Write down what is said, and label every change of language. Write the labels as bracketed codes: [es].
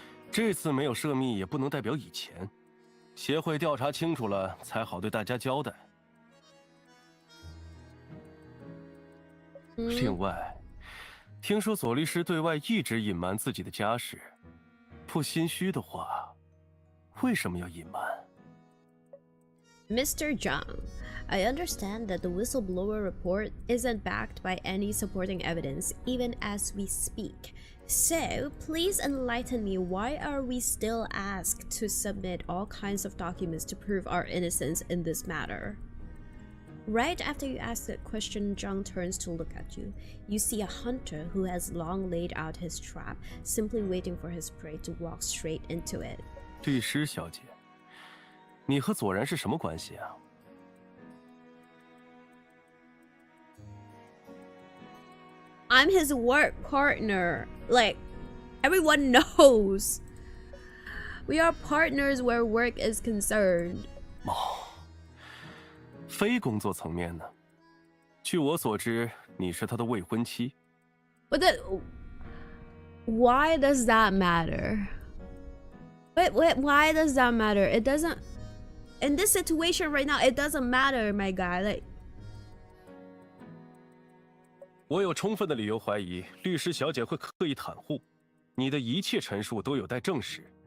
[zh] 这次没有涉密，也不能代表以前。协会调查清楚了，才好对大家交代。另外，听说左律师对外一直隐瞒自己的家事，不心虚的话，为什么要隐瞒 [en] Mr. Zhang, I understand that the whistleblower report isn't backed by any supporting evidence, even as we speak. So, please enlighten me, why are we still asked to submit all kinds of documents to prove our innocence in this matter? Right after you ask that question, Zhang turns to look at you. You see a hunter who has long laid out his trap, simply waiting for his prey to walk straight into it. [zh] 律师小姐，你和左然是什么关系啊？ [en] I'm his work partner. Like, everyone knows. We are partners where work is concerned. [zh] 非工作层面呢？据我所知，你是他的未婚妻。 [en] But why does that matter? Why does that matter? It doesn't. In this situation right now, it doesn't matter, my guy. Like. [zh] 我有充分的理由怀疑，律师小姐会刻意袒护，你的一切陈述都有待证实。